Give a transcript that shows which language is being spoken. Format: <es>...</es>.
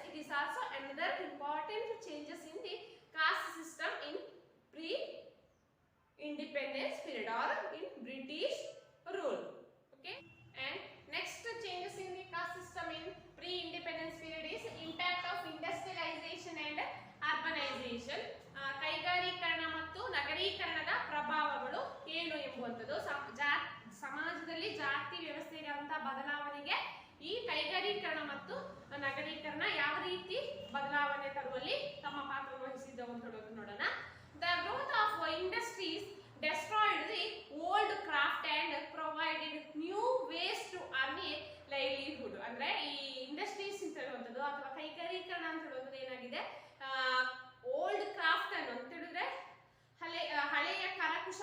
<en>It is also another important changes in the caste system in pre-independence period or in British rule. Okay, and next changes in the caste system in pre-independence period is impact of industrialization and urbanization.</en> <kn>ಕೈಗಾರೀಕರಣ ಮತ್ತು ನಗರೀಕರಣದ ಪ್ರಭಾವಗಳು ಏನು ಎಂಬುವಂಥದ್ದು. ಸಮಾಜದಲ್ಲಿ ಜಾತಿ ವ್ಯವಸ್ಥೆಯಾದಂತಹ ಬದಲಾವಣೆಗೆ ಈ ಕೈಗಾರೀಕರಣ ಮತ್ತು ನಗರೀಕರಣ ಯಾವ ರೀತಿ ಬದಲಾವಣೆ ತರುವಲ್ಲಿ ತಮ್ಮ ಪಾತ್ರವನ್ನು ವಹಿಸಿದ್ದವು ಅಂತ ನೋಡೋಣ.</kn> <en>The growth of industries destroyed the old craft and provided new ways to earn a livelihood.</en> <kn>ಅಂದ್ರೆ ಈ ಇಂಡಸ್ಟ್ರೀಸ್ ಅಂತ ಹೇಳುವಂಥದ್ದು ಅಥವಾ ಕೈಗಾರೀಕರಣ ಅಂತ ಹೇಳುವಂಥದ್ದು ಏನಾಗಿದೆ,</kn> <en>old craft</en> <kn>ಅನ್ನು ಅಂತ ಹೇಳಿದ್ರೆ ಹಳೆಯ ಕರಕುಶಲ</kn>